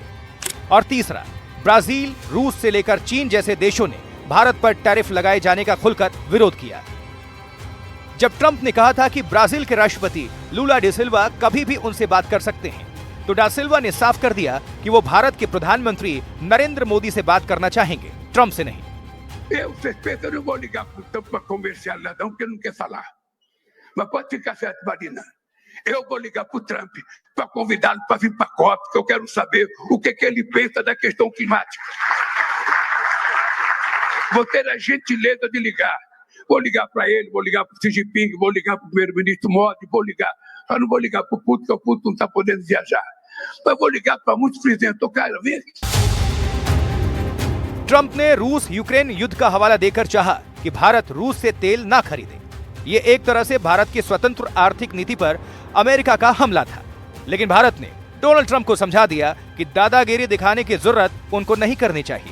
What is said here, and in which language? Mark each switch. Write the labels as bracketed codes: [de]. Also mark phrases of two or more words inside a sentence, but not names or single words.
[hi] और तीसरा, ब्राजील, रूस से लेकर चीन जैसे देशों ने भारत पर टैरिफ लगाए जाने का खुलकर विरोध किया। जब ट्रंप ने कहा था कि ब्राजील के राष्ट्रपति लूला डी सिल्वा कभी भी उनसे बात कर सकते हैं, तो डा सिल्वा ने साफ कर दिया कि वो भारत के प्रधानमंत्री नरेंद्र मोदी से बात करना चाहेंगे, ट्रंप से नहीं। [pt] Eu respeito, eu não vou ligar pro Trump para conversar nada, porque ele não quer falar. Mas pode ficar certo, Marina. Eu vou ligar pro Trump para convidá-lo para vir para a COP, porque eu quero saber o que ele pensa da questão climática. Vou ter a gentileza de ligar. Vou ligar para ele, vou ligar para o Xi Jinping, vou ligar para o primeiro-ministro Modi, vou ligar. Eu não vou ligar para o Putin, porque o Putin não está podendo viajar. Mas vou ligar para muitos presidentes. Eu quero ver. [hi] ट्रंप ने रूस यूक्रेन युद्ध का हवाला देकर चाहा कि भारत रूस से तेल ना खरीदे। ये एक तरह से भारत की स्वतंत्र आर्थिक नीति पर अमेरिका का हमला था। लेकिन भारत ने डोनाल्ड ट्रंप को समझा दिया कि दादागिरी दिखाने की जरूरत उनको नहीं करनी चाहिए।